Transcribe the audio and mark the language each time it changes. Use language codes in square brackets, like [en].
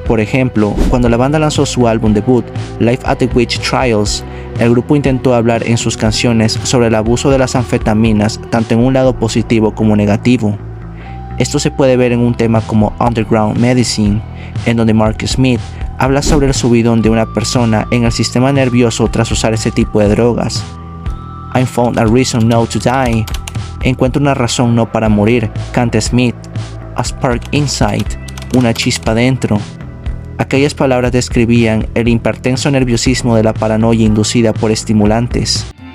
[es] Por ejemplo, cuando la banda lanzó su álbum debut, Live at the Witch Trials, el grupo intentó hablar en sus canciones sobre el abuso de las anfetaminas, tanto en un lado positivo como negativo. Esto se puede ver en un tema como Underground Medicine, en donde Mark Smith habla sobre el subidón de una persona en el sistema nervioso tras usar ese tipo de drogas. [en] I found a reason not to die. [es] Encuentro una razón no para morir, canta Smith. [en] A spark inside, [es] una chispa dentro. Aquellas palabras describían el hipertenso nerviosismo de la paranoia inducida por estimulantes.